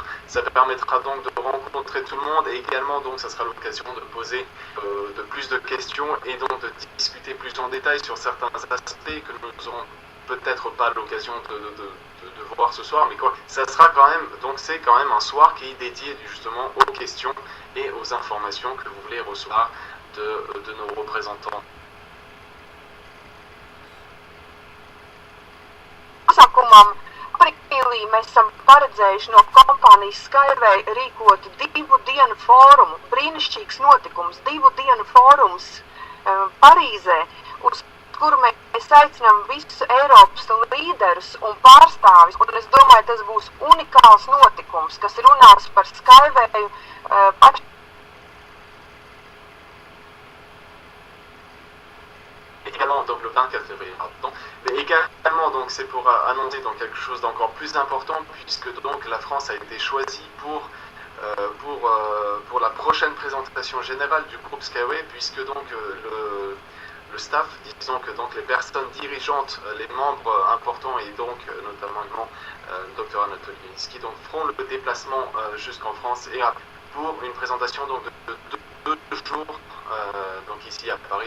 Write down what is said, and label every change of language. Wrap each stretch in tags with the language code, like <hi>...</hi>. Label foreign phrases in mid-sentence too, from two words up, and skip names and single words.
<fr>Ça permettra donc de rencontrer tout le monde et également donc ça sera l'occasion de poser de plus de questions et donc de discuter plus en détail sur certains aspects que nous aurons peut-être pas l'occasion de voir ce soir, mais quoi, ça sera quand même, donc c'est quand même un soir qui est dédié justement aux questions et aux informations que vous voulez recevoir de nos représentants.</fr> <lv>Aprīlī mēs esam paredzējuši no kompānijas Skyway rīkot 2 dienu fórumu, brīnišķīgs notikums, 2 dienu fórums Parīzē, uz kuru mēs aicinām visus Eiropas līderus un pārstāvis, un es domāju, tas būs unikāls notikums, kas runās par Skywayu</lv> <fr>également donc le 24 février, pardon. Mais également donc c'est pour annoncer donc quelque chose d'encore plus important, puisque donc la France a été choisie pour la prochaine présentation générale du groupe Skyway, puisque donc le staff, disons que donc les personnes dirigeantes, les membres importants et donc notamment Dr Anatoly Yansky, donc feront le déplacement jusqu'en France et pour une présentation donc de 2 jours donc ici à Paris.</fr>